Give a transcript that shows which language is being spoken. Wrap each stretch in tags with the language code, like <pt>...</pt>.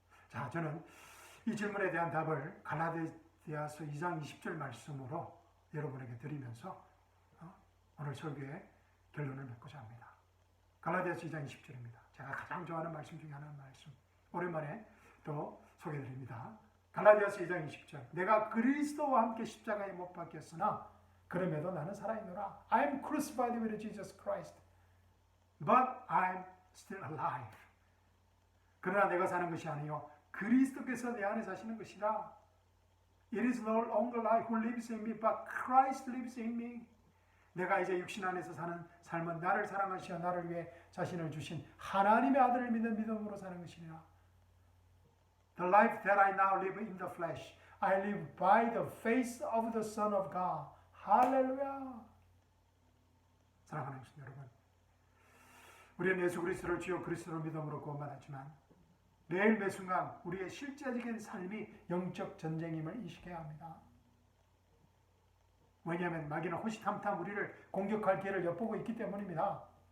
<ko>자, 저는 이 질문에 대한 답을 갈라디아서 2장 20절 말씀으로 여러분에게 드리면서 오늘 설교의 결론을 맺고자 합니다. 갈라디아서 2장 20절입니다. 제가 가장 좋아하는 말씀 중에 하나는 말씀. 오랜만에 또 소개드립니다. 갈라디아서 2장 20절. 내가 그리스도와 함께 십자가에 못 박혔으나 그럼에도 나는 살아있노라.</ko> <en>I'm crucified with Jesus Christ, but I'm still alive.</en> <ko>그러나 내가 사는 것이 아니요 그리스도께서 내 안에 사시는 것이라.</ko> <en>It is no longer I who lives in me, but Christ lives in me.</en> <ko>내가 이제 육신 안에서 사는 삶은 나를 사랑하시어 나를 위해 자신을 주신 하나님의 아들을 믿는 믿음으로 사는 것이니라.</ko> <en>The life that I now live in the flesh, I live by the faith of the Son of God.</en> <ko>할렐루야. 사랑하는 성도 여러분, 우리는 예수 그리스도를 주요 그리스도로 믿음으로 구원받았지만 매일 매 순간 우리의 실제적인 삶이 영적 전쟁임을 인식해야 합니다. 왜냐하면 마귀는 호시탐탐 우리를 공격할 기회를 엿보고 있기 때문입니다.</ko>